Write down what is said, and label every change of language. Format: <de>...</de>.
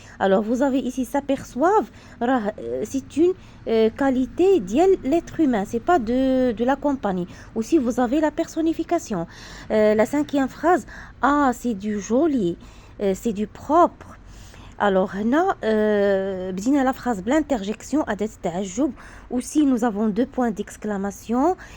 <fr>alors vous avez ici s'aperçoivent، راه c'est une qualité ديال l'être humain، c'est pas de la compagnie. aussi vous avez la personnification. la cinquième phrase, ah c'est du joli, c'est du propre.</fr> <ar>alors هنا بدينا la phrase بلانترجيكسيون أداة التعجب.</ar> <fr>aussi nous avons deux points d'exclamation.</fr>